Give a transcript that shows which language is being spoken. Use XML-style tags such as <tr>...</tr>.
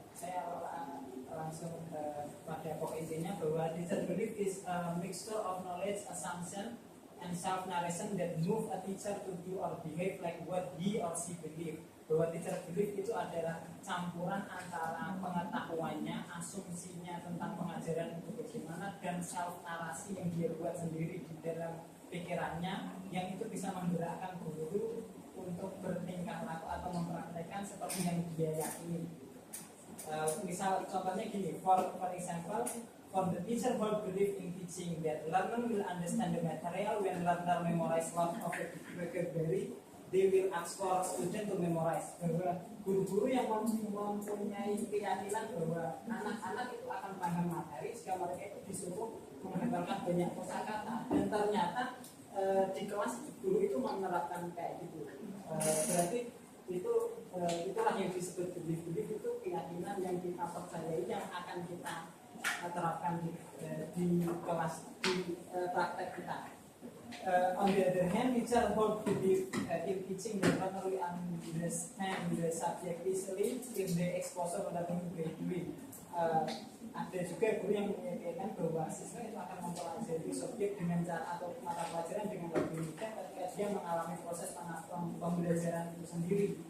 <id>Saya langsung pada pokok intinya bahwa</id> <en>teacher belief is a mixture of knowledge, assumption, and self-narration that move a teacher to do or behave like what he or she believe.</en> <id>Bahwa teacher belief itu adalah campuran antara pengetahuannya, asumsinya tentang pengajaran itu bagaimana, dan self-narasi yang dia buat sendiri di dalam pikirannya, yang itu bisa menggerakkan guru untuk bertingkah laku atau mempraktekkan seperti yang dia yakini. Misal contohnya gini,</id> <en>for example, for the teacher who believe in teaching that learner will understand the material when learner memorize lot of vocabulary, they will ask for student to memorize.</en> <id>Bahwa guru-guru yang mempunyai keyakinan bahwa anak-anak itu akan paham materi, jika mereka itu disuruh menghafalkan banyak kosakata, dan ternyata di kelas guru itu menerapkan kayak gitu. Berarti itulah yang disebut belief itu keyakinan yang kita percayai yang akan kita terapkan di kelas, di praktek kita.</id> <en>On the other hand, teacher who believe in teaching that not only understand the subject easily if the exposure pada graduate.</en> <id>Ada juga guru yang menyatakan bahwa siswa itu akan mempelajari subjek dengan cara atau mata pelajaran dengan lebih mudah ketika dia mengalami proses pembelajaran itu sendiri.</id>